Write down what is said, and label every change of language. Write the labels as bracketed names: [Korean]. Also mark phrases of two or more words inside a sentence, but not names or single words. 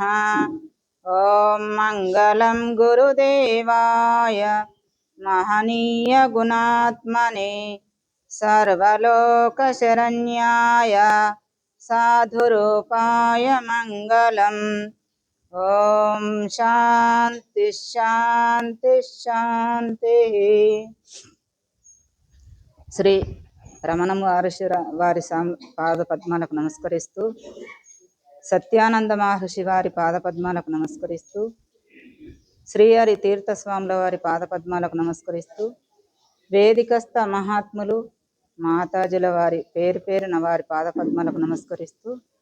[Sanskrit] ओं मंगलं गुरुदेवाय महनीय गुणात्मने सर्वलोकशरण्याय साधुरूपाय मंगलम्। ओम शांति शांति शांति। [Telugu] శ్రీ రమణ మహర్షి వారి పాదపద్మాలకు నమస్కరిస్తూ, సత్యానంద మహర్షి వారి పాదపద్మాలకు నమస్కరిస్తూ, శ్రీహరి తీర్థస్వాముల వారి పాదపద్మాలకు నమస్కరిస్తూ, వేదికస్థ మహాత్ములు మాతాజుల వారి పేరు పేరున వారి పాదపద్మాలకు నమస్కరిస్తూ,